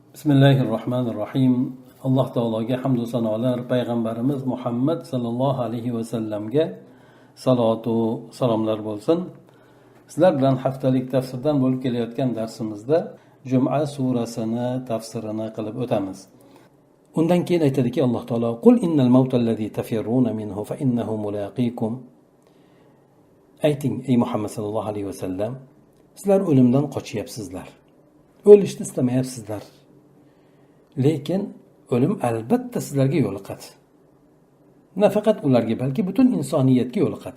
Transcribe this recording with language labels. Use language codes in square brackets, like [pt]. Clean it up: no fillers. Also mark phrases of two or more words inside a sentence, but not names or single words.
[uz] Bismillahirrohmanirrohim. Alloh taologa hamd va sanolar, payg'ambarimiz Muhammad [ar] صلى الله عليه وسلم [uz] salatu salomlar bo'lsin. Sizlar bilan haftalik tafsirdan bo'lib kelayotgan darsimizda Juma surasini tafsirini qilib o'tamiz. Undan keyin aytadiki Alloh taolo: [ar] "قل إن الموت الذي تفرون منه فإنه ملاقيكم." [uz] Ayting ey Muhammad [ar] صلى الله عليه وسلم, [uz] sizlar o'limdan qochyapsizlar. O'lishni istamayapsizlar. Lekin o'lim albatta sizlarga yo'liqadi. Nafaqat ularga, balki butun insoniyatga yo'liqadi.